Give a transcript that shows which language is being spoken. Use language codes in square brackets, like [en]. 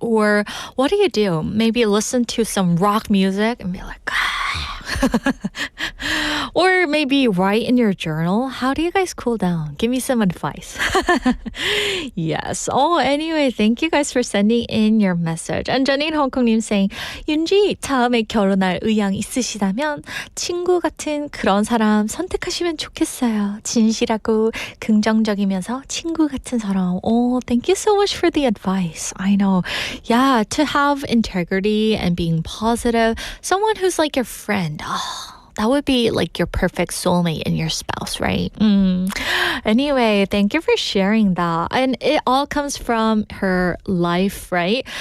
[en] Or what do? Maybe listen to some rock music and be like, or maybe write in your journal. How do you guys cool down? Give me some advice. Yes. Anyway, thank you guys for sending in your message. [ko] And Janine Hongkong님 saying, 윤지, 다음에 결혼할 의향 있으시다면 친구 같은 그런 사람 선택하시면 좋겠어요. 진실하고 긍정적이면서 친구 같은 사람. [en] Thank you so much for the advice. I know. Yeah, to have integrity and being positive. Someone who's like your friend. That would be like your perfect soulmate and your spouse, right? Anyway, thank you for sharing that. And it all comes from her life, right?